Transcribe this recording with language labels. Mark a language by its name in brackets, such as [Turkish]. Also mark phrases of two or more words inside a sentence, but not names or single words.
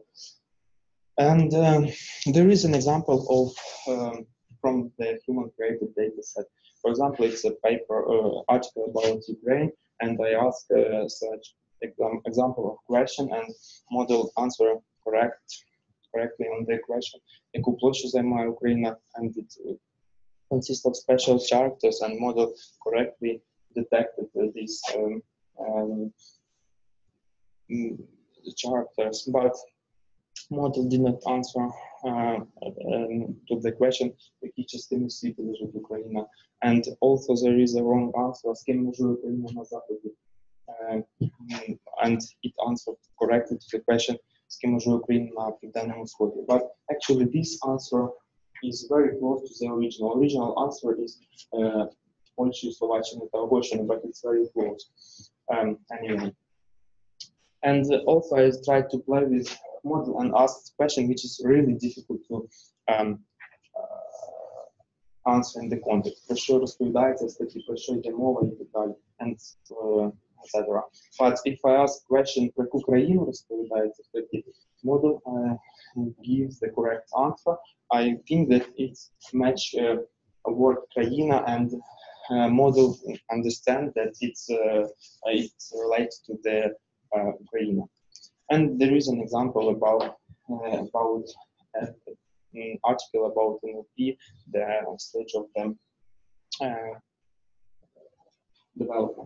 [English] And there is an example of from the human created data set. For example, it's a paper article about Ukraine, and I ask such example of question, and model answer correctly on the question. [Ukrainian] Яку площу займає Україна, [English] and it consists of special characters, and model correctly detected these characters, but model did not answer to the question, [Ukrainian] які частини світу лежить Україна. [English] And also there is a wrong answer, [Ukrainian] з ким межує Україна на Заході. [English] And it answered correctly to the question, [Ukrainian] з ким межує Україна на Південному Сході. [English] But actually this answer is very close to the original. Original answer is Польща, Словаччина та Угорщина, but it's very close. Anyway. And also I tried to play with model and ask the question which is really difficult to answer in the context. [Ukrainian] Про що розповідається статті, про що йде мова і так далі. [English] And and etc. But if I ask question [Ukrainian] про яку країну розповідається в статті, [English] model gives the correct answer. I think that it's match a word країна and model understand that it's related to the Ukraine. And there is an example about an article about NLP, the stage of the development.